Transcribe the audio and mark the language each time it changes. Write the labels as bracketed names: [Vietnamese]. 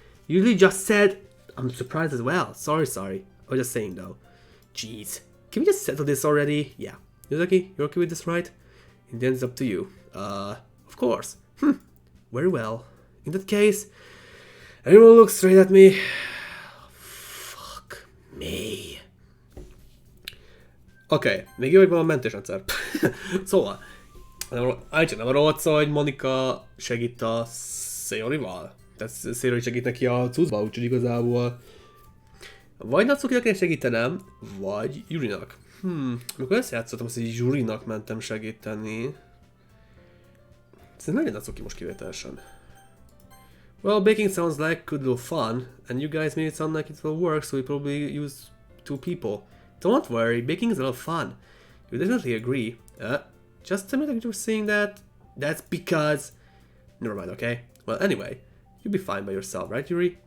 [English] You really just said, I'm surprised as well. Sorry. I was just saying though. Jeez, can we just settle this already? Yeah. Ryuzaki, you're okay with this, right? In the end, it's up to you. Of course. Very well. In that case, everyone looks straight at me. Fuck me. [Hungarian] Oké, még jó, hogy van a mentésrendszer. Szóval, nem arról volt szó, hogy Monika segít a Sayorival. Tehát Sayori segít neki a cuccba, úgyhogy igazából vagy Natsukinak kell segítenem, vagy Yurinak. Amikor összejátszottam, azt így Yurinak mentem segíteni. Szerintem legyen Natsuki most kivételesen. [English] Well, baking sounds like good little fun, and you guys made it sound like it will work, so we probably use 2 people. Don't worry, baking is a lot of fun. You definitely agree. Just a minute you're saying that. That's because... Never mind, okay? Well, anyway, you'll be fine by yourself, right, Yuri?